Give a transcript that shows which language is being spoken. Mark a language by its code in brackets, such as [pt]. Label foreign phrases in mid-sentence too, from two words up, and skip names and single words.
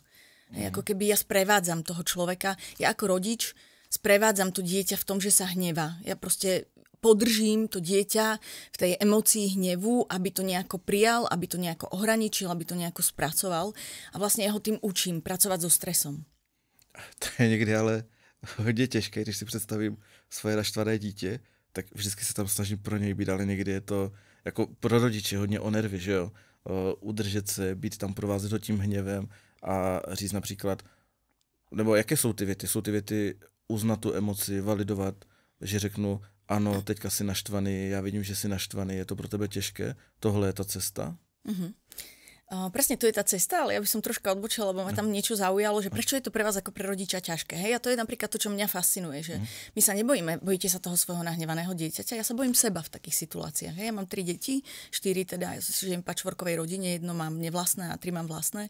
[sk] Hej, ako keby ja sprevádzam toho človeka, ja ako rodič sprevádzam to dieťa v tom, že sa hnevá. Ja proste podržím to dieťa v tej emócii hnevu, aby to nejako prijal, aby to nejako ohraničil, aby to nejako spracoval. A vlastne ja ho tým učím pracovať so stresom. [cs] To je někdy ale hodně těžké, když si představím svoje naštvané dítě, tak vždycky se tam snažím pro něj být, ale někdy je to jako pro rodiče hodně o nervy, že jo? Udržet se, být tam provázet ho tím hněvem a říct například, nebo jaké jsou ty věty? Jsou ty věty uznat tu emoci, validovat, že řeknu, ano, teďka jsi naštvaný, já vidím, že jsi naštvaný, je to pro tebe těžké, tohle je ta cesta? Mm-hmm. [sk] Presne to je tá cesta, ale ja by som troška odbočila, lebo ma tam niečo zaujalo, že prečo je to pre vás ako pre rodiča ťažké. Hej, a to je napríklad to, čo mňa fascinuje, že my sa nebojíme, bojíte sa toho svojho nahnevaného dieťaťa, ja sa bojím seba v takých situáciách. Hej, ja mám 3 deti, 4 teda, ja žijem v patchworkovej rodine, 1 mám nevlastné a 3 mám vlastné.